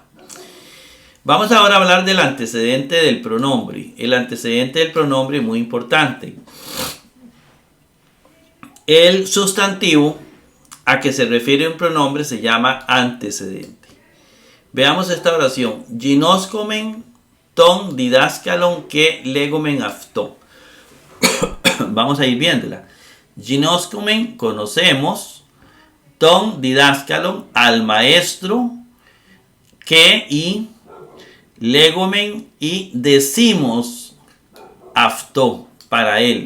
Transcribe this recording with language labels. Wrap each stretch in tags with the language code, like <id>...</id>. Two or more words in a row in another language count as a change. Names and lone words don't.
<es>Vamos ahora a hablar del antecedente del pronombre. El antecedente del pronombre es muy importante. El sustantivo a que se refiere un pronombre se llama antecedente. Veamos esta oración.</es> <el>γινώσκομεν τὸν διδάσκαλον καὶ λέγομεν αὐτῷ.</el> <es>Vamos a ir viéndola. Ginoscomen, conocemos.</es> <el>τὸν διδάσκαλον,</el> <es>al maestro. Que y legomen y decimos afto, para él.</es>